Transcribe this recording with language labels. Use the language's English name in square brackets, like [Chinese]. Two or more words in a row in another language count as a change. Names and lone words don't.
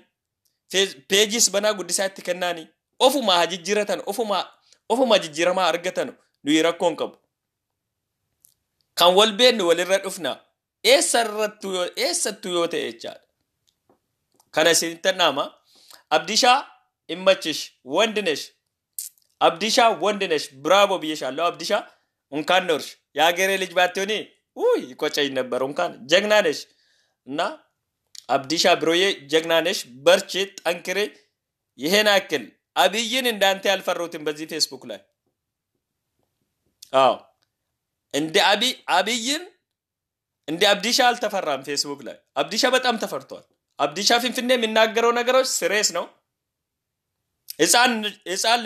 [Oromo] Peejis banaa guddisaatti kennaani. Ofuma haa jijjiiratan ofuma jijjiiramaa argatan nuyi rakkoon qabu. Kan wal beennu walirra dhufna eessattuu yoo ta'e jechaadha. Kana isinitti nama [Amharic] Abdishaa immachish Wandinesh Abdishaa Wandinesh bravo ብዬሻለሁ Abdishaa እንኳን ኖርሽ ያገሬ ልጅ ባትሆኒ ይቆጨኝ ነበር እንኳን ጀግና ነሽ እና Abdishaa ብሮዬ ጀግና ነሽ በርቺ ጠንክሬ ይሄን አክል አብይን እንዳንተ ያልፈሩትን በዚህ ፌስቡክ ላይ አዎ እንደ አብይን እንደ Abdishaa አልተፈራም ፌስቡክ ላይ Abdishaa በጣም ተፈርቷል Abdishaa ፍንፍኔ የሚናገረው ነገሮች ሲሪየስ ነው ሕፃን